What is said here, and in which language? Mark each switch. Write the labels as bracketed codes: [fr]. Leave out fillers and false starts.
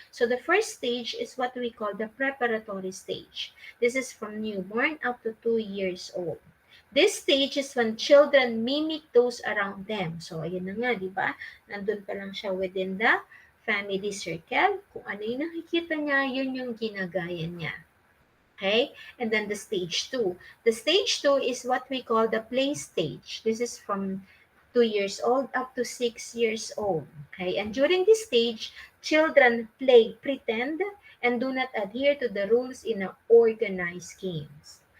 [en] So, the first stage is what we call the preparatory stage. This is from newborn up to 2 years old. This stage is when children mimic those around them. [tl] So, ayun na nga, di ba? Nandun pa lang siya [en] within the family circle. [tl] Kung ano yung nakikita niya, yun yung ginagaya niya. [en] Okay? And then the stage 2. The stage 2 is what we call the play stage. This is from 2 years old up to 6 years old. Okay? And during this stage, children play, pretend, and do not adhere to the rules in an organized games.